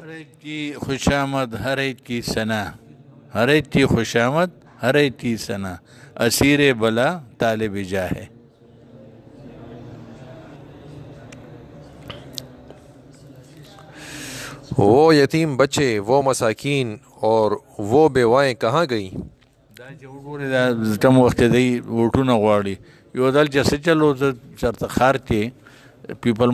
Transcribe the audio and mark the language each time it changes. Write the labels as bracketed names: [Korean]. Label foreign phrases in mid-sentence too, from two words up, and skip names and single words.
[Urdu] ہر ایک کی خوشامد، ہر ایک کی ثنا، ہر ایک کی خوشامد، ہر ایک کی ثنا، اسیر بلا طالب جاہ ہے۔ وہ یتیم بچے، وہ مساکین اور وہ بیوائیں کہاں گئیں؟ [Pashto] دا چې وګورې دا کم وخت دی ووټونه غواړي، یو ځل چې څه چلو زه چېرته ښار کې پیپل